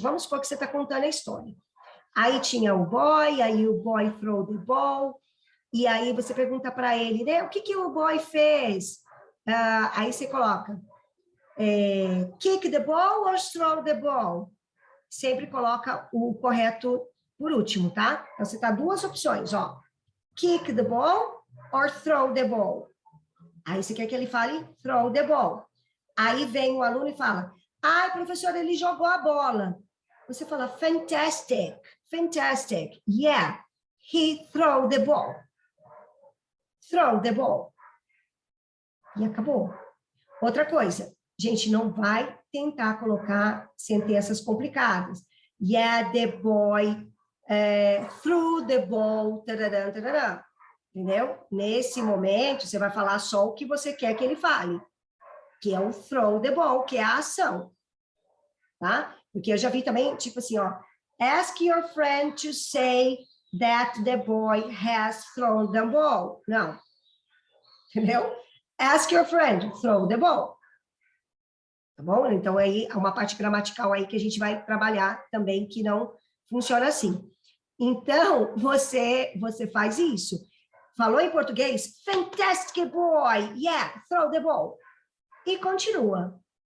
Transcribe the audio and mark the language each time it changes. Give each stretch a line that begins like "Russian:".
Portuguese: Vamos supor que você está contando a história. Aí tinha o boy, aí o boy
English: throw the ball,
Portuguese: e aí você pergunta para ele, né, o que o boy fez? Aí você coloca,
English: kick the ball or throw the ball?
Portuguese: Sempre coloca o correto por último, tá? Então, você tá duas opções, ó.
English: Kick the ball or throw the ball.
Portuguese: Aí você quer que ele fale
English: throw the ball.
Portuguese: Aí vem o aluno e fala, ai, professor, ele jogou a bola. Você fala,
English: fantastic, fantastic. Yeah, he threw the ball. Throw the ball.
Portuguese: E acabou. Outra coisa, gente, não vai tentar colocar sentenças complicadas.
English: Yeah, the boy threw the ball, tarará, tarará.
Portuguese: Entendeu? Nesse momento, você vai falar só o que você quer que ele fale, que é o
English: throw the ball,
Portuguese: que é a ação. Tá? Porque eu já vi também, tipo assim, ó,
English: ask your friend to say that the boy has thrown the ball.
Portuguese: Não. Entendeu?
English: Ask your friend, throw the ball.
Portuguese: Tá bom? Então, aí, há uma parte gramatical aí que a gente vai trabalhar também, que não funciona assim. Então, você faz isso. Falou em português? Fantastic boy! Yeah, throw the ball. E continua.